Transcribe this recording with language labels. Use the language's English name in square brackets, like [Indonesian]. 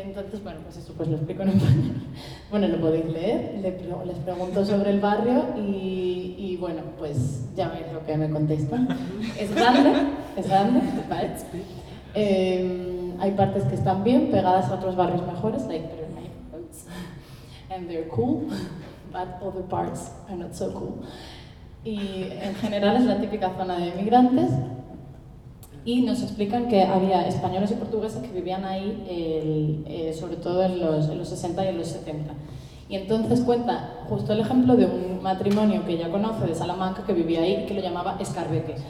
[Spanish] Entonces lo explico en español. Bueno, lo podéis leer. Les pregunto sobre el barrio y bueno, pues ya veis lo que me contestan. Es grande, ¿vale? Hay partes que están bien pegadas a otros barrios mejores, like, pero no hay. [English] and they're cool, but other parts are not so cool. [Spanish] Y en general es la típica zona de migrantes. Y nos explican que había españoles y portugueses que vivían ahí, sobre todo en los 60 y en los 70. Y entonces cuenta justo el ejemplo de un matrimonio que ella conoce de Salamanca que vivía ahí, que lo llamaba Escarbeque.